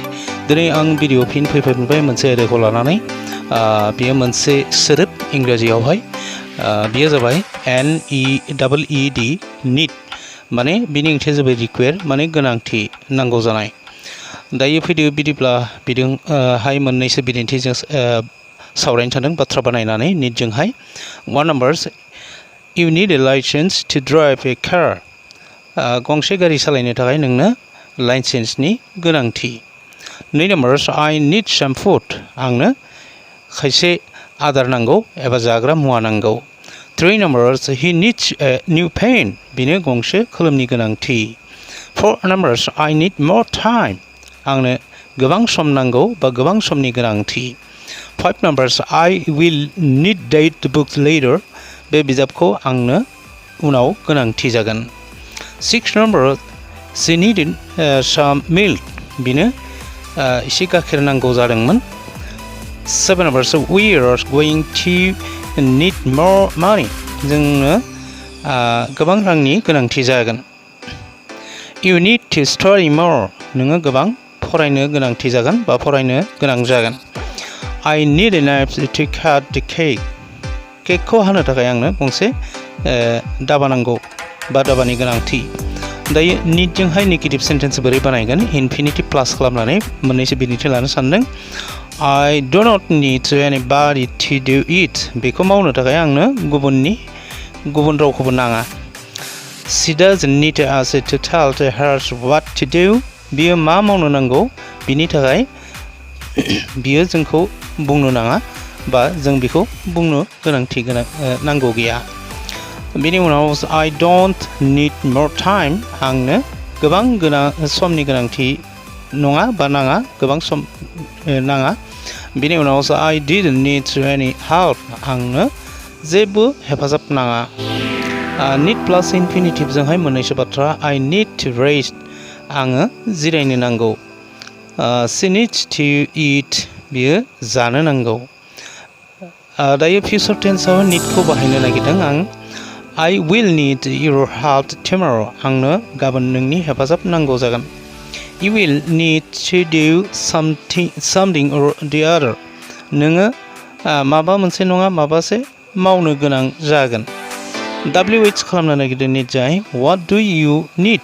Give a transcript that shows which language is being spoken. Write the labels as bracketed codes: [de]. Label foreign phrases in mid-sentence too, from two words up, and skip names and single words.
[brx] दिनै आं भिडिअ फिन फैफिनबाय मोनसे आयदाखौ लानानै बेयो मोनसे सोदोब इंराजियावहाय बेयो जाबाय NEED need माने बिनि ओंथिया जाबाय रिक्वायर माने गोनांथि नांगौ जानाय। दायो फैदो बिदिब्ला बिदोंहाय मोननैसो बिदिन्थिजों सावरायनो सानदों बाथ्रा बानायनानै निडजोंहाय। [en] 1 numbers You need a license to drive a car. [brx] गंसे गारि सालायनो थाखाय नोंनो लाइसेन्सनि गोनांथि। [en] 2 numbers I need some food. [brx] आंनो खायसे आदार नांगौ एबा जाग्रा मुवा नांगौ। [en] 3 numbers He needs a new pen. [brx] बिनो गंसे कलमनि गोनांथि। [en] 4 numbers I need more time. [brx] आंनो गोबां सम नांगौ बा गोबां समनि गोनांथि। [en] 5 numbers I will need the book later. [brx] बे बिजाबखौ आंनो उनाव गोनांथि जागोन। [en] 6 number She needed some milk. [brx] बिनो एसे गाइखेर नांगौ जादोंमोन। [en] 7 number We are going to need more money. [brx] जोंनो गोबां रांनि गोनांथि जागोन। [en] You need to study more. [brx] नोङो गोबां फरायनो गोनांथि जागोन बा फरायनो गोनां जागोन। [en] I need a knife to cut the cake. [brx] केकखौ हानो थाखाय आंनो गंसे दाबा नांगौ बा दाबानि गोनांथि। दायो निडजोंहाय [en] negative sentence [brx] बोरै बानायगोन [en] infinitive plus [brx] खालामनानै मोननैसो बिदिन्थि लानो सानदों। [en] I do not need anybody to do it. [brx] बेखौ मावनो थाखाय आंनो गुबुन रावखौबो नाङा। [en] She doesn't need us to tell her what to do. [brx] बियो मा मावनो नांगौ बिनि थाखाय बियो जोंखौ बुंनो नाङा बा जों बेखौ बुंनो गोनांथि नांगौ गैया। बेनि उनाव [en] I don't need more time. [brx] आंनो गोबां समनि गोनांथि नङा बा नाङा गोबां सम नाङा। बेनि उनाव [en] I didn't need any help. [brx] आंनो जेबो हेफाजाब नाङा। need प्लास इनफिनिटिभजोंहाय मोननैसो बाथ्रा [en] I need to rest. [brx] आङो जिरायनो नांगौ। [en] She needs to eat. [brx] बियो जानो नांगौ। दायो फिउचार टेन्सआव निडखौ बाहायनो नागिरदों आं। [en] I will need your help tomorrow. [brx] आंनो गाबोन नोंनि हेफाजाब नांगौ जागोन। [en] You will need to do something or the other. [brx] नोङो माबा मोनसे नङा माबासे मावनो गोनां जागोन। WH खालामनो नागिरदों निडजोंहाय [en] What do you need?